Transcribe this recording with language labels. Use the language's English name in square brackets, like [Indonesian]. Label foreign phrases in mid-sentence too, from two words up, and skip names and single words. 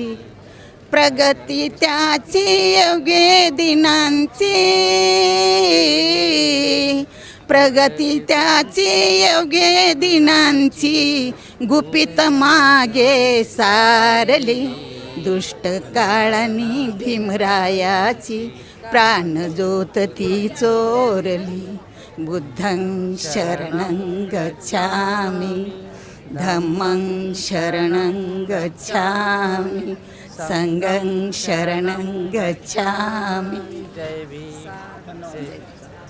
[Marathi] प्रगती त्याची योग्य दिनांची, प्रगती त्याची योग्य दिनांची, गुपित मागे सारली, दुष्ट काळानी भीमरायाची प्राण ज्योत ती चोरली. [Pali] बुद्धं शरणं गच्छामि, धम्मं शरणं गच्छामि, संघं शरणं गच्छामि. [Marathi] जय भीम.